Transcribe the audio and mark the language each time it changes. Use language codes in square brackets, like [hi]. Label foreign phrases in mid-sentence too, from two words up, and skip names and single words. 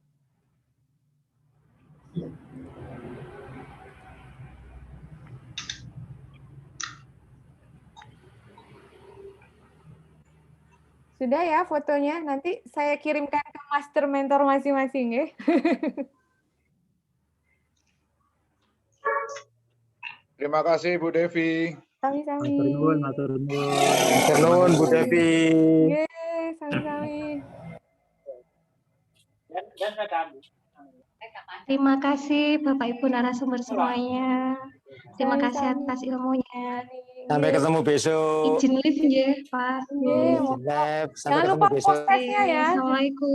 [id] Sudah ya fotonya, nanti saya kirimkan ke [en] master mentor [id] masing-masing ya. Terima kasih Bu Devi. Sami-sami. [jv] Matur nuwun Bu Devi. [id] Sami-sami. Terima kasih Bapak Ibu narasumber semuanya. Terima kasih atas ilmunya. Sampai ketemu besok. Izin live ya, Pak. Jangan lupa [en] post testnya [id] ya. Assalamualaikum.